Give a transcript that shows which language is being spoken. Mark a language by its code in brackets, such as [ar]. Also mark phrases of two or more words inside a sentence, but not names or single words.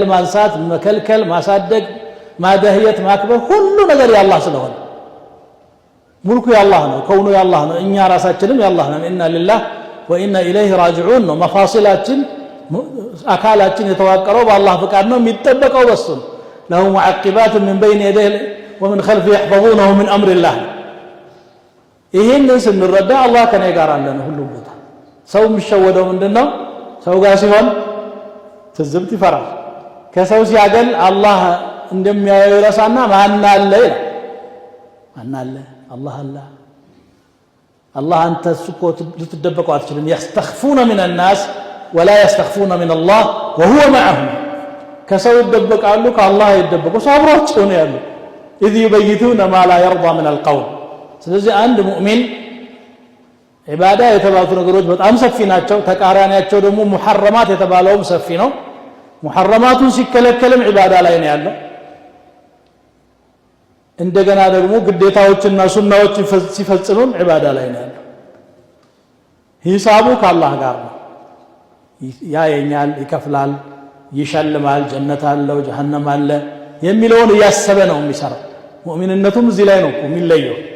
[am] ማንሳት፣ መከልከል፣ ማሳደግ፣ ማደህየት፣ ማክበር ሁሉ ነገር የአላህ ስለሆነ ሙልኩ የአላህ ነው፣ ከውኑ የአላህ ነው፣ እኛ ራሳችንም የአላህ ነን። [ar] إنا لله وإنا إليه راجعون [am] ነው። መፋሲላችን አካላችን የተዋቀረው በአላህ ፍቃድ ነው፣ የሚጠበቀው በሱ ነው። [ar] له معقبات من بين يديه ومن خلفه يحفظونه من أمر الله። [am] ይሄንን ስንረዳ አላህ ከኔ ጋር አለ ነው ሁሉ ቦታ። ሰው የሚሸወደው ምንድነው? ሰው ጋር ሲሆን ትዝብት ይፈራል። ከሰው ሲያገል አላህ እንደሚያየው ይረሳና ማን አለ ይላል። ማን አለ? አላህ አለ። አላህ አንተ እኮ ልትደበቀው አትችልም። [ar] يستخفون من الناس ولا يستخفون من الله وهو معهم። [am] ከሰው ይደበቃሉ፣ ከአላህ ይደበቁ። ሰብራቸው ነው ያሉ [ar] اذ يبيتون ما لا يرضى من القول። [am] ስለዚህ አንድ ሙእሚን ዒባዳ የተባሉት ነገሮች በጣም ሰፊ ናቸው። ተቃራኒያቸው ደግሞ ሙሐረማት የተባለውም ሰፊ ነው። ሙሐረማቱን ሲከለከልም ዒባዳ ላይ ነው ያለው። እንደገና ደግሞ ግዴታዎችና ሱናዎች ሲፈጽምም ዒባዳ ላይ ነው ያለው። ሂሳቡ ከአላህ ጋር ነው። ያየኛል፣ ይከፍላል፣ ይሸልማል፣ ጀነት አለው፣ ጀሃነም አለ የሚለውን እያሰበ ነው የሚሰራው። ሙእሚንነቱም እዚህ ላይ ነው የሚለየው።